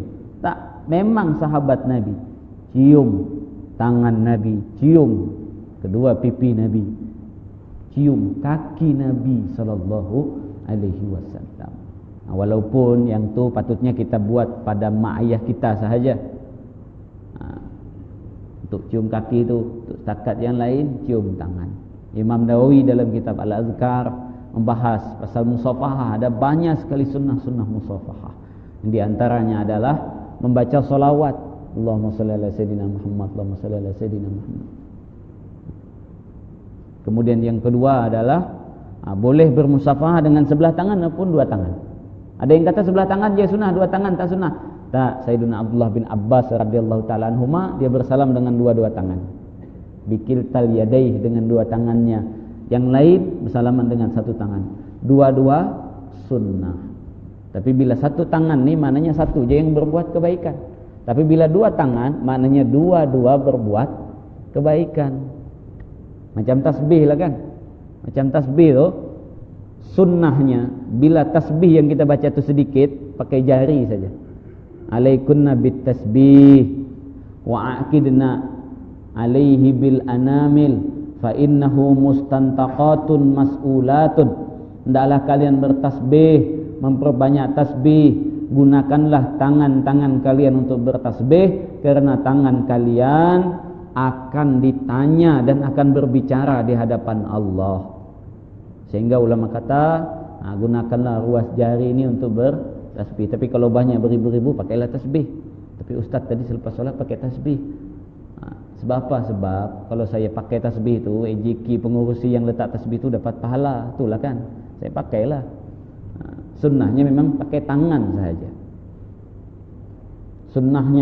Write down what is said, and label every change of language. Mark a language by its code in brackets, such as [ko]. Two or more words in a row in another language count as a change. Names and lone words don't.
[ms] Tak, memang sahabat Nabi cium tangan Nabi, cium kedua pipi Nabi, cium kaki Nabi [ar] صلى الله عليه وسلم. [ms] Walaupun yang tu patutnya kita buat pada mak ayah kita sahaja. Untuk cium kaki tu, untuk setakat yang lain cium tangan. Imam Nawawi dalam kitab Al-Azkar membahas pasal musafahah. Ada banyak sekali sunnah-sunnah musafahah. Di antaranya adalah membaca salawat. [ar] اللهم صل على سيدنا محمد، اللهم صل على سيدنا محمد. [ms] Kemudian yang kedua adalah boleh bermusafahah dengan sebelah tangan maupun dua tangan. Ada yang kata sebelah tangan je sunnah, dua tangan tak sunnah. Tak, Sayyidina Abdullah bin Abbas [ar] رضي الله تعالى عنهما, [ms] dia bersalam dengan dua-dua tangan. [ar] بكلتا يديه, [ms] dengan dua tangannya. Yang lain bersalaman dengan satu tangan. Dua-dua sunnah. Tapi bila satu tangan ni maknanya satu je yang berbuat kebaikan. Tapi bila dua tangan maknanya dua-dua berbuat kebaikan. Macam tasbih lah kan. Macam tasbih tu, sunnahnya bila tasbih yang kita baca tu sedikit, pakai jari saja. [ar] عليكن بالتسبيح واعقدن عليه بالأنامل فإنه مستنطقة مسؤولة. [ms] Hendaklah kalian bertasbih, memperbanyak tasbih. Gunakanlah tangan-tangan kalian untuk bertasbih, karena tangan kalian akan ditanya dan akan berbicara di hadapan Allah. Sehingga ulama kata, gunakanlah ruas jari ini untuk bertasbih. Tapi kalau banyak beribu-ribu, pakailah tasbih. Tapi ustaz tadi selepas solat pakai tasbih. Sebab apa? Sebab kalau saya pakai tasbih tu, AJK pengurusi yang letak tasbih tu dapat pahala. Itulah kan, saya pakailah. Sunnahnya memang pakai tangan sahaja. Sunnahnya.